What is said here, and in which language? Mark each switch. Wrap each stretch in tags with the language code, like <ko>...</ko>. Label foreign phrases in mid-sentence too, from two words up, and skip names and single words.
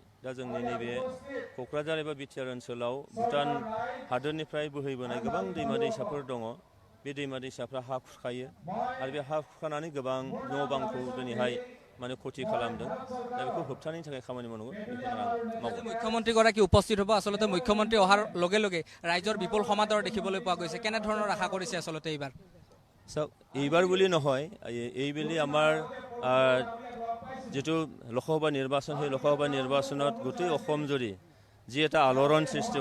<brx>दा जोंनि नैबे क'क्राझार एबा BTR ओनसोलाव भुटान हादोरनिफ्राय बोहैबोनाय गोबां दैमा दैसाफोर दङ। बे दैमा दैसाफ्रा हा खुरखायो आरो बे हा खुरखानानै गोबां न' बांखौ दिनैहाय माने क्षति खालामदों दा बेखौ होबथानायनि थाखाय खामानि मावनांगौ बेखौनो आं मावगोन</brx> <as>মুখ্যমন্ত্ৰীগৰাকী উপস্থিত হ'ব আচলতে মুখ্যমন্ত্ৰী অহাৰ লগে লগে ৰাইজৰ বিপুল সমাদৰ দেখিবলৈ পোৱা গৈছে কেনেধৰণৰ আশা কৰিছে আচলতে এইবাৰ চাওক এইবাৰ বুলি নহয় এইবেলি আমাৰ যেটো লোকসভা নিৰ্বাচন সেই লোকসভা নিৰ্বাচনত গোটেই অসম জুৰি যি এটা আলোড়ন সৃষ্টি</as>